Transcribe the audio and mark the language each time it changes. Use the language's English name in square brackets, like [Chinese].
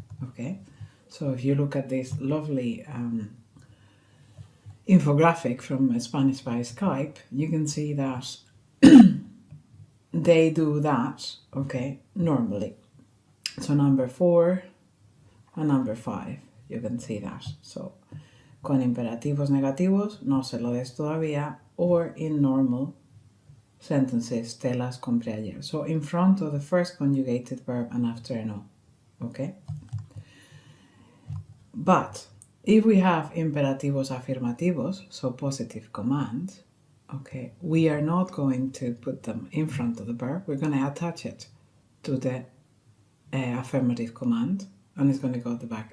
[English] Okay, so if you look at this lovely infographic from Spanish by Skype, you can see that they do that, okay, normally. So number 4 and number 5, you can see that. [Spanish] So con imperativos negativos, no se lo des todavía, [English] or in normal sentences, [Spanish] te las compré ayer. [English] So in front of the first conjugated verb and after no, okay? But if we have [Spanish] imperativos afirmativos, [English] so positive commands, okay, we are not going to put them in front of the verb. We're going to attach it to the affirmative command and it's going to go at the back.